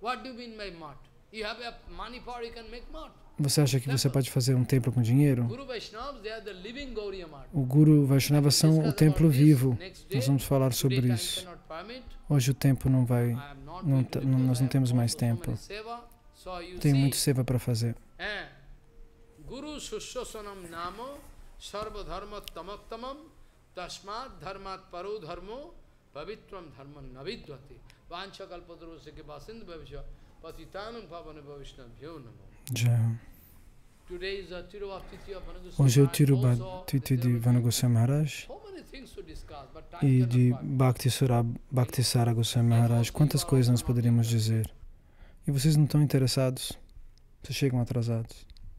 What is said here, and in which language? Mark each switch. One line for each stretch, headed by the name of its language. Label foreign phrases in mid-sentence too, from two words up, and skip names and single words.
Portuguese: Você acha que você pode fazer um templo com dinheiro? O Guru Vaishnava são o templo vivo. Nós vamos falar sobre isso. Hoje o tempo não vai, nós não temos mais tempo. Tem muito seva para fazer.
Sanskrit: Guru Sushosanam Namo Sarva Dharma Tamaktamam Tasmat Dharmat Paro Dharmo Pavitram Dharman Navidvati Vancha Kalpadroseke Basindu Bhavisha Patitanam Pavana Bhavishnabhyo Namo.
Portuguese: Hoje é o Tirubhatiti de Vanagoswami Maharaj e de Bhaktisara Goswami Maharaj. Quantas coisas nós poderíamos dizer? E vocês não estão interessados? Vocês chegam atrasados.